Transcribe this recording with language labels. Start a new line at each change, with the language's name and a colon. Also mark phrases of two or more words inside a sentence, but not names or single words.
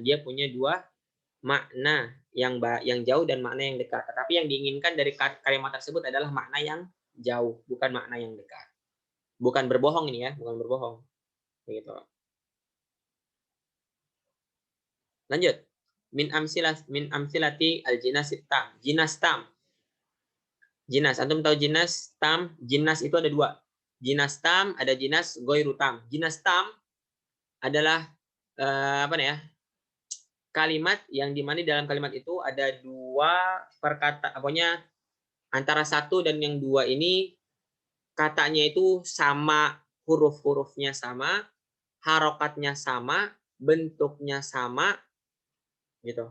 Indonesian: Dia punya dua makna yang jauh dan makna yang dekat. Tetapi yang diinginkan dari kalimat tersebut adalah makna yang jauh, bukan makna yang dekat. Bukan berbohong ini ya, bukan berbohong. Begitu. Lanjut.
Arabic: من أمثلة الجناس التام. جناس تام.
Indonesian: Jinas, antum tahu
Arabic: جناس تام?
Indonesian: Jinas itu ada dua.
Arabic: جناس تام,
Indonesian: ada
Arabic: جناس غير تام. جناس تام
Indonesian: adalah kalimat yang dimana dalam kalimat itu ada dua perkata, pokoknya antara satu dan yang dua ini katanya itu sama, huruf-hurufnya sama, harokatnya sama, bentuknya sama, gitu.